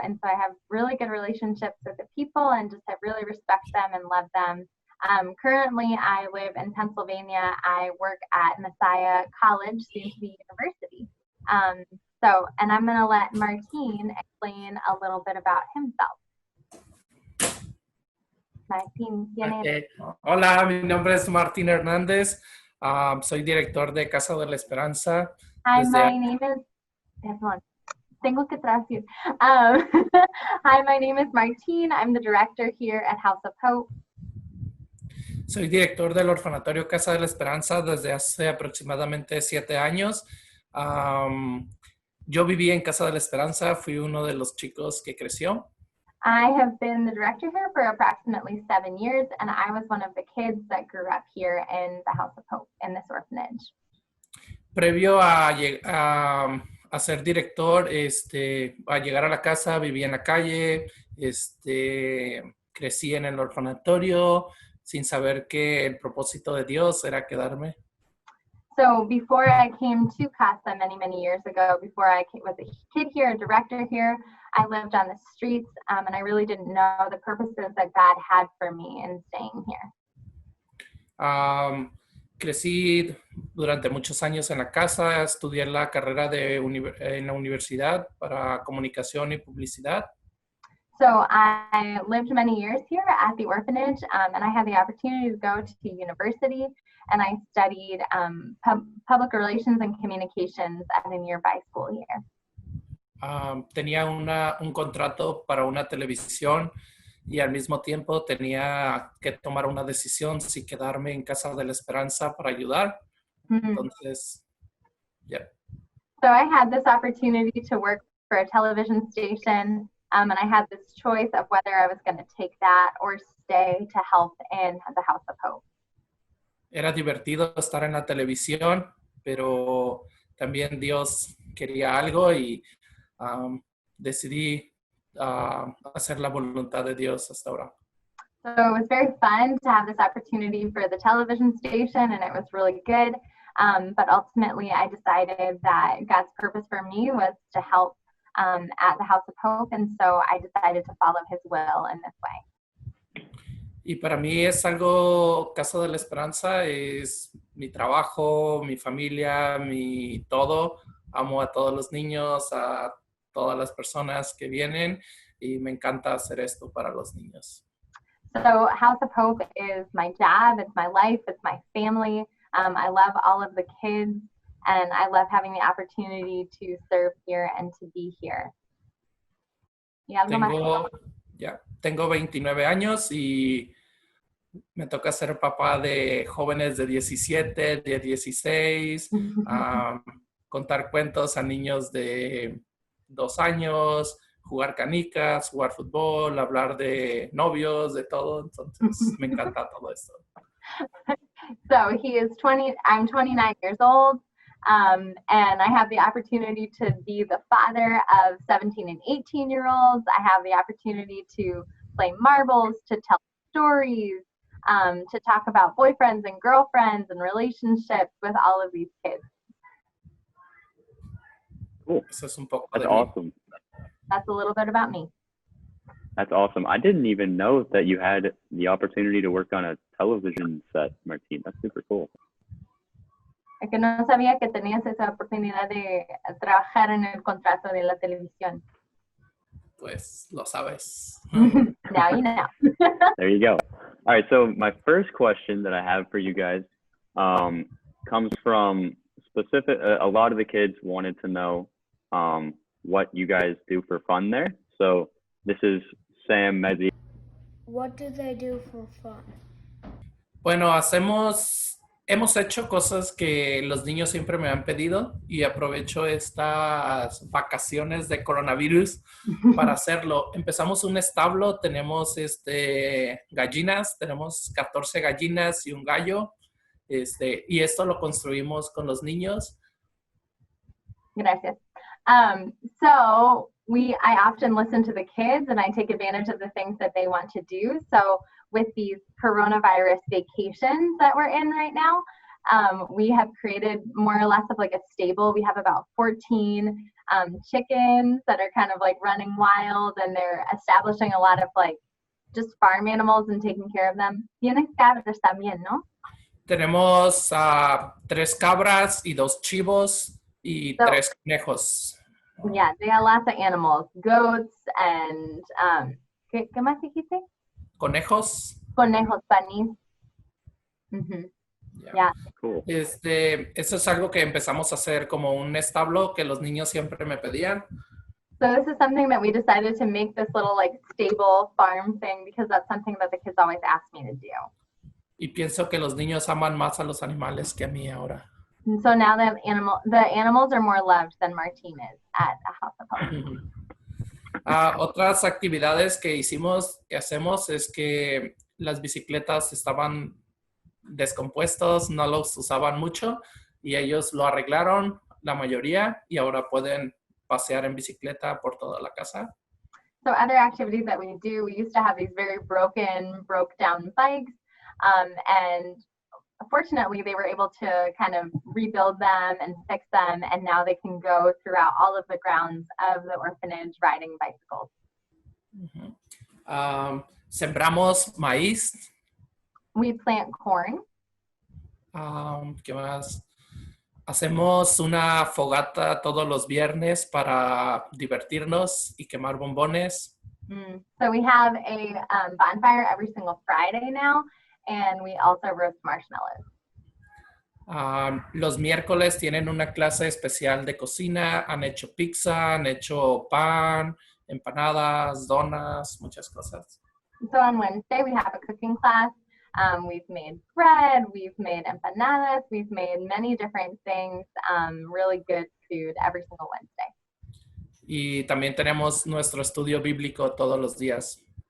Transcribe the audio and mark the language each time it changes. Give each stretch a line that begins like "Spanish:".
English: And so I have really good relationships with the people and just have really respect them and love them. Currently, I live in Pennsylvania. I work at Messiah College, soon to be university. And I'm going to let Martín explain a little bit about himself. Martín, Okay.
Spanish: Hola, mi nombre es Martín Hernández. Soy director de Casa de la Esperanza.
English: Hi, my name is...
Spanish: Tengo que traducir.
English: Hi, my name is Martín. I'm the director here at House of Hope.
Spanish: Soy director del orfanatorio Casa de la Esperanza desde hace aproximadamente 7 años. Yo viví en Casa de la Esperanza, fui uno de los chicos que creció.
English: I have been the director here for approximately 7 years, and I was one of the kids that grew up here in the House of Hope, in this orphanage.
Spanish: Previo a ser director, a llegar a la casa, viví en la calle, crecí en el orfanatorio, sin saber que el propósito de Dios era quedarme.
English: So before I came to Casa many years ago, before I was a kid here, a director here, I lived on the streets, and I really didn't know the purposes that God had for me in staying here.
Spanish: Crecí durante muchos años en la casa, estudié la carrera en la universidad para comunicación y publicidad.
English: So I lived many years here at the orphanage, and I had the opportunity to go to university, and I studied public relations and communications at a nearby school here.
Spanish: Tenía un contrato para una televisión y al mismo tiempo tenía que tomar una decisión si quedarme en Casa de la Esperanza para ayudar. Entonces, yeah.
English: So I had this opportunity to work for a television station, and I had this choice of whether I was going to take that or stay to help in the House of Hope.
Spanish: Era divertido estar en la televisión, pero también Dios quería algo y decidí hacer la voluntad de Dios hasta ahora.
English: So it was very fun to have this opportunity for the television station, and it was really good. But ultimately, I decided that God's purpose for me was to help at the House of Hope, and so I decided to follow His will in this way.
Spanish: Y para mí es algo, Casa de la Esperanza es mi trabajo, mi familia, mi todo. Amo a todos los niños, a todas las personas que vienen y me encanta hacer esto para los niños.
English: So House of Hope is my job, it's my life, it's my family. I love all of the kids, and I love having the opportunity to serve here and to be here.
Spanish: ¿Y algo más? Tengo 29 años y me toca ser papá de jóvenes de 17, de 16, contar cuentos a niños de 2 años, jugar canicas, jugar fútbol, hablar de novios, de todo. Entonces, me encanta todo esto.
English: So he is 20, I'm 29 years old, and I have the opportunity to be the father of 17 and 18-year-olds. I have the opportunity to play marbles, to tell stories, to talk about boyfriends and girlfriends and relationships with all of these kids. Cool.
Spanish: Eso es un poco
English: That's
Spanish: de
English: awesome. That's a little bit about me. That's awesome. I didn't even know that you had the opportunity to work on a television set, Martín. That's super cool.
Spanish: Es que no sabía que tenías esa oportunidad de trabajar en el contrato de la televisión. Pues lo sabes.
English: Now you know. There you go. All right, so my first question that I have for you guys comes from a lot of the kids wanted to know what you guys do for fun there. So this is Sam Mezzi. What do they do for fun?
Spanish: Bueno, hemos hecho cosas que los niños siempre me han pedido y aprovecho estas vacaciones de coronavirus para hacerlo. Empezamos un establo, tenemos gallinas, tenemos 14 gallinas y un gallo, y esto lo construimos con los niños. Gracias.
English: So I often listen to the kids and I take advantage of the things that they want to do. So with these coronavirus vacations that we're in right now, we have created more or less of like a stable. We have about 14 chickens that are kind of like running wild, and they're establishing a lot of like just farm animals and taking care of them.
Spanish: Tienes cabras también, ¿no? Tenemos 3 cabras y 2 chivos y 3 conejos.
English: Yeah, they have lots of animals, goats and
Spanish: ¿qué más dijiste? Conejos. Conejos, panis. Mm-hmm. Yeah.
English: Cool.
Spanish: Eso es algo que empezamos a hacer como un establo que los niños siempre me pedían.
English: So this is something that we decided to make this little like stable farm thing because that's something that the kids always ask me to do.
Spanish: Y pienso que los niños aman más a los animales que a mí ahora.
English: And so now the animals are more loved than Martine is at a house of hope.
Spanish: Otras actividades que hacemos es que las bicicletas estaban descompuestos, no los usaban mucho y ellos lo arreglaron, la mayoría, y ahora pueden pasear en bicicleta por toda la casa.
English: So other activities that we do, we used to have these very broke down bikes, and fortunately they were able to kind of rebuild them and fix them, and now they can go throughout all of the grounds of the orphanage riding bicycles.
Spanish: Sembramos maíz.
English: We plant corn.
Spanish: ¿Qué más? Hacemos una fogata todos los viernes para divertirnos y quemar bombones.
English: So we have a bonfire every single Friday now, and we also roast marshmallows.
Spanish: Los miércoles tienen una clase especial de cocina. Han hecho pizza, han hecho pan, empanadas, donas, muchas cosas.
English: So on Wednesday we have a cooking class. We've made bread, we've made empanadas, we've made many different things, really good food every single Wednesday.
Spanish: Y también tenemos nuestro estudio bíblico todos los días.